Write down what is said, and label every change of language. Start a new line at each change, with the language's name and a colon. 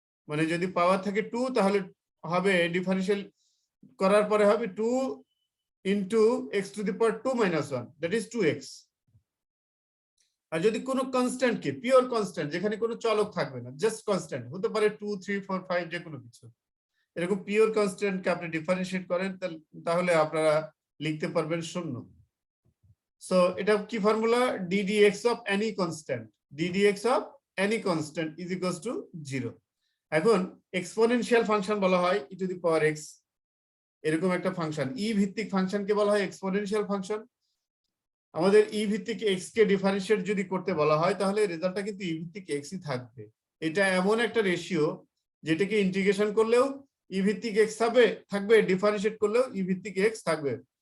Bangla: মানে যদি পাওয়ার থাকে 2, তাহলে হবে ডিফারেন্সিয়াল করার পরে হবে 2
English: into x to the power 2 minus 1, that is 2x.
Bangla: আর যদি কোনো কনস্ট্যান্ট কে, পিওর কনস্ট্যান্ট যেখানে কোনো চলক থাকবে না, জাস্ট কনস্ট্যান্ট হতে পারে 2 3 4 5 যে কোনো কিছু, এরকম পিওর কনস্ট্যান্ট কে আপনি ডিফারেন্সিয়েট করেন তাহলে আপনারা লিখতে পারবেন 0। সো এটা কি formula?
English: ddx of any constant, ddx of any constant is equals to 0.
Bangla: এখন এক্সপোনেনশিয়াল ফাংশন বলা হয় e to the power x, এরকম একটা ফাংশন e ভিত্তিক ফাংশনকে বলা হয় এক্সপোনেনশিয়াল ফাংশন। আমাদের ই ভিত্তিক এক্স কে ডিফারেন্সিয়েট যদি করতে বলা হয় তাহলে রেজাল্টটা কিন্তু ই ভিত্তিক এক্স ই থাকবে। এটা এমন একটা রেশিও যেটাকে ইন্টিগ্রেশন করলেও ই ভিত্তিক এক্স থাকবে, ডিফারেন্সিয়েট করলেও ই ভিত্তিক এক্স থাকবে।